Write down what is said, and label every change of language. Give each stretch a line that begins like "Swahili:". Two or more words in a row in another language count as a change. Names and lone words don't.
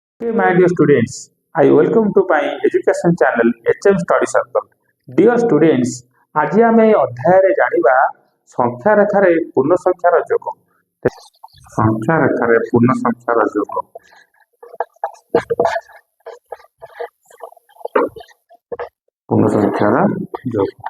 English: Hey, my dear students, I welcome to my education channel HM Study Circle. Dear students,
Odia: ଆଜି ଆମେ ଏହି ଅଧ୍ୟାୟରେ ଜାଣିବା ସଂଖ୍ୟା ରେଖାରେ ପୂର୍ଣ୍ଣ ସଂଖ୍ୟାର ଯୋଗ। ସଂଖ୍ୟା ରେଖାରେ ପୂର୍ଣ୍ଣ ସଂଖ୍ୟାର ଯୋଗ। ପୂର୍ଣ୍ଣ ସଂଖ୍ୟାର ଯୋଗ।